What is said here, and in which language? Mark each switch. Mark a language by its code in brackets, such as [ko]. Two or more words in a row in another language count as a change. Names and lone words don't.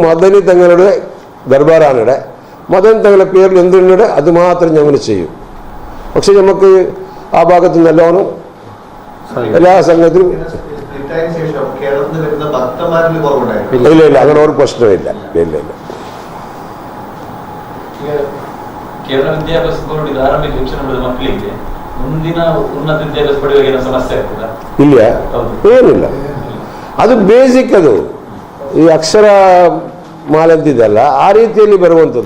[ml] നമുക്ക് മദനി തങ്ങളുടെ ദർബാറാണ് ഇവിടെ. മതം തങ്ങളുടെ പേരിൽ എന്തുണ്ട് അത് മാത്രം ഞങ്ങൾ ചെയ്യും. പക്ഷെ നമുക്ക് ആ ഭാഗത്ത് നല്ലോണം എല്ലാ സംഘത്തിലും ഇല്ല അങ്ങനെ ഒരു പ്രശ്നമില്ല. ഇല്ല [kn] ಕೇರಳ ವಿದ್ಯಾಭ್ಯಾಸ ಬೋರ್ಡ್ ಇದು ಆರಂಭಿಕ ಶಿಕ್ಷಣ ಪಡೆದ ಮಕ್ಕಳಿಗೆ ಮುಂದಿನ ಉನ್ನತ ವಿದ್ಯಾಭ್ಯಾಸ ಪಡೆಯುವಾಗ ಏನೋ ಸಮಸ್ಯೆ ಆಗ್ತದಾ? ಇಲ್ಲ, ಏನಿಲ್ಲ. ಅದು ಬೇಸಿಕ್. ಅದು ಈ ಅಕ್ಷರ ಮಾಲೆ ಅಂತಿದೆಯಲ್ಲ ಆ ರೀತಿಯಲ್ಲಿ ಬರುವಂಥದ್ದು.